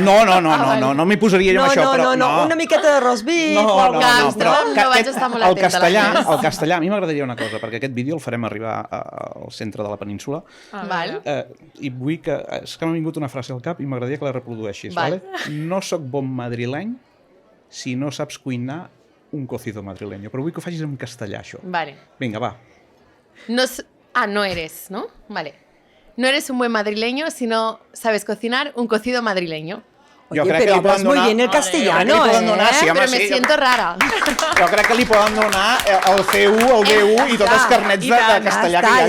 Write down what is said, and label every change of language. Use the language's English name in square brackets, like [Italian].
[Catalan] No m'hi posaria jo amb això, però... No, una miqueta de roast beef... No vaig estar molt atenta a l'anglès. El castellà, a mi m'agradaria una cosa, perquè aquest vídeo el farem arribar al centre de la península. I vull que... És que m'ha vingut una frase al cap i m'agradaria que la reprodueixis, vale? No soc bon madrileny si no saps cuinar un cocido madrileño. Però vull que ho facis en castellà, això. Vale. Vinga, va. [Spanish] No eres, ¿no? Vale. No eres un buen madrileño si no sabes cocinar un cocido madrileño. Oye, pero hablas muy bien el castellano, Pero me siento rara. [Catalan] Jo crec que li poden donar el C1, el B1 i tots els carnets de castellà que hi hagin.